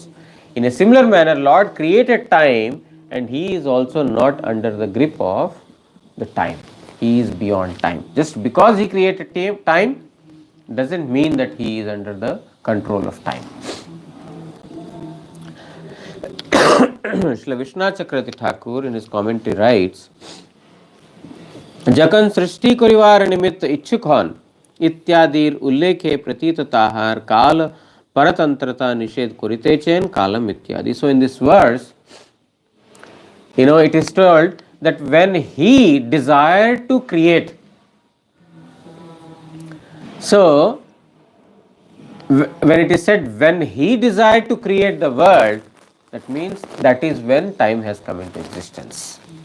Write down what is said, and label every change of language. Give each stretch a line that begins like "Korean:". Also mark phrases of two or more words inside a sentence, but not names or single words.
English: In a similar manner, Lord created time and He is also not under the grip of the time. He is beyond time. Just because He created time doesn't mean that He is under the control of time. Srila Vishwanath Chakravarti Thakur in his commentary writes,
Bangla: যখন সৃষ্টি করিবার নিমিত্ত ইচ্ছুক হন ইত্যাদির উল্লেখে প্রতীত তাহার কাল পরতন্ত্রতা নিষেধ করিতে চেন কালম ইত্যাদি.
English: So in this verse, it is told that when he desired to create, so when it is said when he desired to create the world, that means that is when time has come into existence.